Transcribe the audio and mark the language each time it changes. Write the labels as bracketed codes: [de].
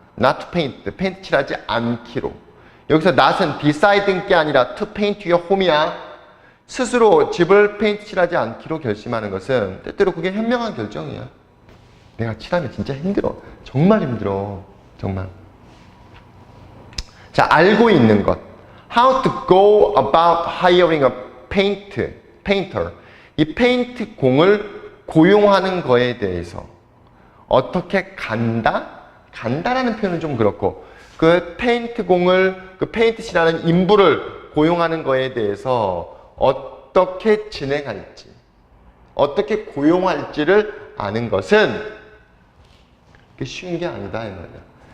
[en] Not to paint, [ko] 페인트 칠하지 않기로. 여기서 not은 deciding 게 아니라 [en] to paint your home [ko] 이야. 스스로 집을 페인트 칠하지 않기로 결심하는 것은 때때로 그게 현명한 결정이야. 내가 칠하면 진짜 힘들어. 정말 힘들어. 정말. 자, 알고 있는 것. [en] How to go about hiring a painter. [ko] 이 페인트 공을 고용하는 거에 대해서 어떻게 간다라는 표현은 좀 그렇고 그 페인트 공을 그 페인트 칠하는 인부를 고용하는 거에 대해서 어떻게 진행할지 어떻게 고용할지를 아는 것은 쉬운 게 아니다 이 말이야.